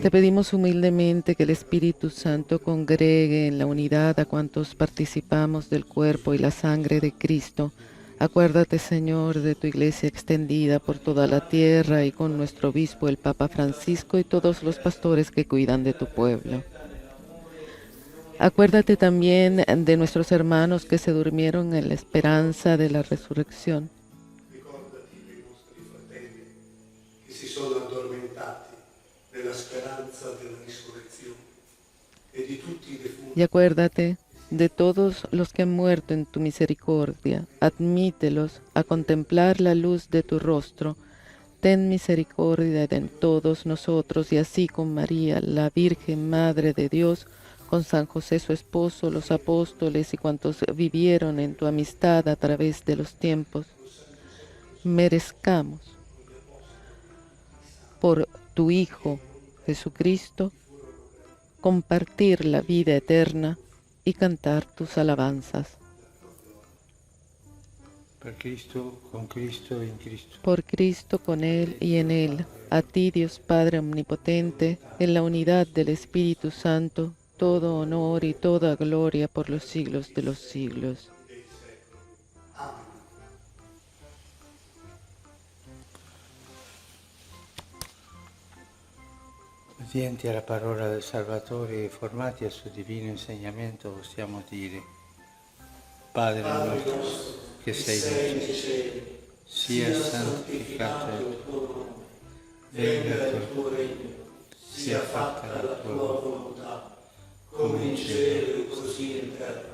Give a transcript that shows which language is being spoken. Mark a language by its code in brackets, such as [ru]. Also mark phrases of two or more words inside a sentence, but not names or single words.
[es] Te pedimos humildemente que el Espíritu Santo congregue en la unidad a cuantos participamos del cuerpo y la sangre de Cristo, Acuérdate, Señor, de tu iglesia extendida por toda la tierra y con nuestro obispo, el Papa Francisco, y todos los pastores que cuidan de tu pueblo. Acuérdate también de nuestros hermanos que se durmieron en la esperanza de la resurrección. [it] Ricordati dei nostri fratelli che si sono addormentati nella speranza della risurrezione e di tutti i defunti. [es] Y acuérdate de todos los que han muerto en tu misericordia. Admítelos a contemplar la luz de tu rostro. Ten misericordia de todos nosotros y así con María, la Virgen Madre de Dios, con San José su esposo, los apóstoles y cuantos vivieron en tu amistad a través de los tiempos, merezcamos por tu Hijo Jesucristo compartir la vida eterna y cantar tus alabanzas. [it] Per Cristo, con Cristo e in Cristo. [es] Por Cristo, con Él y en Él, a ti Dios Padre Omnipotente, en la unidad del Espíritu Santo, todo honor y toda gloria por los siglos de los siglos. [it] Obbedienti alla parola del Salvatore e formati al suo divino insegnamento, possiamo dire: Padre nostro, che sei nei cieli, sia santificato il tuo nome, venga il tuo regno, sia fatta la tua volontà, come in cielo e così in terra.